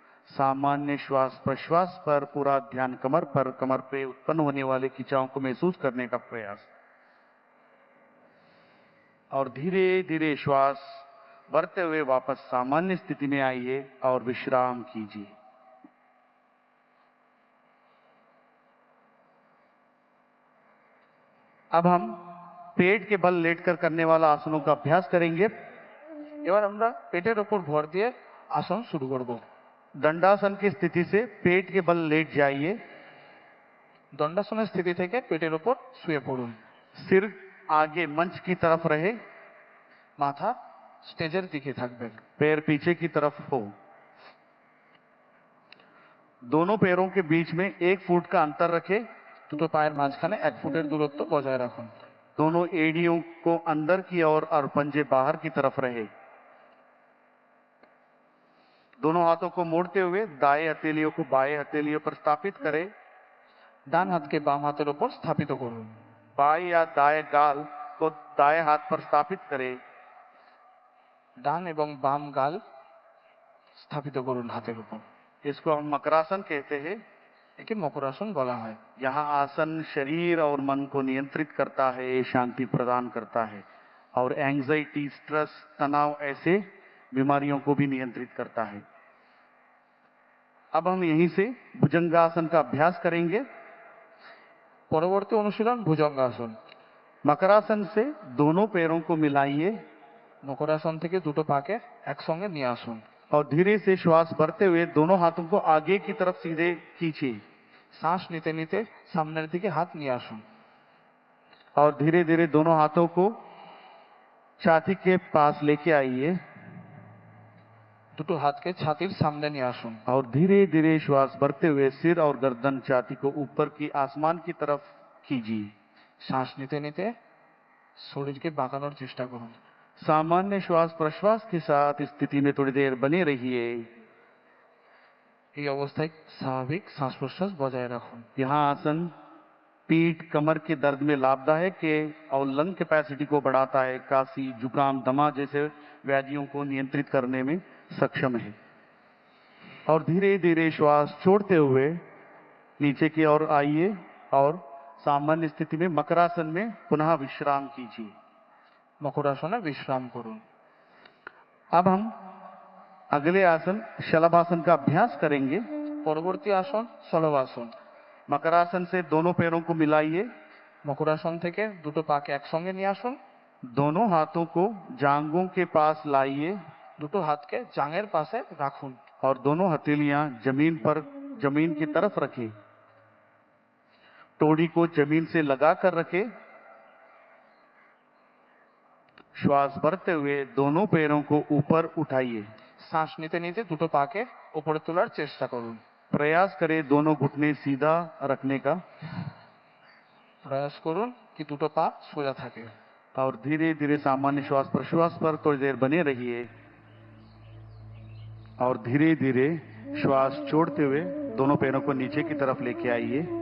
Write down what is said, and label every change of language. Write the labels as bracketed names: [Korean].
[Hindi] सामान्य श्वास प्रश्वास पर पूरा ध्यान कमर पर, कमर पे उत्पन्न होने वाले खिंचाव को महसूस करने का प्रयास और धीरे धीरे श्वास भरते हुए वापस सामान्य स्थिति में आइए और विश्राम कीजिए। अब हम पेट के बल लेटकर करने वाला आसनों का अभ्यास करेंगे। [Bangla] এবার আমরা পেটের ওপর ভর দিয়ে আসন শুরু করব। [Hindi] दंडासन की स्थिति से पेट के बल लेट जाइए। [Bangla] দণ্ডাসনের স্থিতি থেকে পেটের ওপর শুয়ে পড়ুন। [Hindi] सिर आगे मंच की तरफ रहे, [Bangla] মাথা স্টেজের দিকে থাকবে। [Hindi] पैर पीछे की तरफ हो। दोनों पैरों के बीच में 1 फुट का अंतर रखें। [Bangla] দুটো পায়ের মাঝখানে 1 ফুটের দূরত্ব বজায় রাখুন। [Hindi] दोनों एड़ियों को अंदर की ओर और पंजे बाहर की तरफ रहे। दोनों हाथों को मोड़ते हुए दाएं हथेलियों को बाएं हथेलियों पर स्थापित करें। [Bangla] ডান হাতকে বাম হাতের উপর স্থাপিত করুন। [Hindi] बाएं या दाएं गाल को दाएं हाथ पर स्थापित करें। [Bangla] ডান এবং বাম গাল স্থাপিত করুন হাতের উপর। [Hindi] इसको हम मकरासन कहते हैं। [Bangla] একে মকরাসন বলা হয়। [Hindi] यहाँ आसन शरीर और मन को नियंत्रित करता है, शांति प्रदान करता है और एंजाइटी, स्ट्रेस, तनाव ऐसे बीमारियों को भी नियंत्रित करता है। अब हम यहीं से भुजंगासन का अभ्यास करेंगे। [Bangla] পরবর্তী অনুশীলন ভুজঙ্গাসন। [Hindi] मकरासन से दोनों पैरों को मिलाइए [Bangla] মকরাসন থেকে দুটো পাকে একসঙ্গে নিয়ে আসুন। [Hindi] और धीरे से श्वास भरते हुए दोनों हाथों को आगे की तरफ सीधे खींचिए [Bangla] শ্বাস নিতে নিতে সামনের দিকে হাত নিয়ে আসুন। [Hindi] और धीरे धीरे दोनों हाथों को छाती के पास लेके आइए [Bangla] দুটো হাতকে ছাতির সামনে নিয়ে আসুন। [Hindi] और धीरे धीरे श्वास भरते हुए सिर और गर्दन छाती को ऊपर की आसमान की तरफ कीजिए। [Bangla] শ্বাস নিতে নিতে শরীরকে বাঁকানোর চেষ্টা করুন। [Hindi] सामान्य श्वास प्रश्वास के साथ इस स्थिति में थोड़ी देर बने रहिए। [Bangla] এই অবস্থায় স্বাভাবিক শ্বাস প্রশ্বাস বজায় রাখুন। [Hindi] यहाँ आसन पीठ कमर के दर्द में लाभदायक है और लंग कैपेसिटी को बढ़ाता है, काशी, जुकाम, दमा जैसे व्याधियों को नियंत्रित करने में सक्षम है। और धीरे धीरे श्वास छोड़ते हुए नीचे की ओर आइए और सामान्य स्थिति में मकरासन में पुनः विश्राम कीजिए। [Bangla] মকরাসনে বিশ্রাম করুন। [Hindi] अब हम अगले आसन शलभासन का अभ्यास करेंगे। [Bangla] পরবর্তী আসন শলভাসন। [Hindi] मकरासन से दोनों पैरों को मिलाइए। [Bangla] মকরাসন থেকে দুটো পাকে একসঙ্গে নিয়ে আসুন। [Hindi] दोनों हाथों को जांघों के पास लाइए [Bangla] দুটো হাতকে জাঙের পাশে রাখুন। [Hindi] और दोनों हथेलियां जमीन की तरफ रखें। टोड़ी को जमीन से लगाकर रखें। श्वास भरते हुए दोनों पैरों को ऊपर उठाइए। [Bangla] শ্বাস নিতে নিতে দুটো পাকে উপরে তোলার চেষ্টা করুন। [Hindi] प्रयास करें दोनों घुटने सीधा रखने का [Bangla] প্রয়াস করুন কি দুটো পা সোজা থাকে। [Hindi] और धीरे धीरे सामान्य श्वास प्रश्वास पर थोड़ी देर बने रहिए और धीरे धीरे श्वास छोड़ते हुए दोनों पैरों को नीचे की तरफ लेके आइए।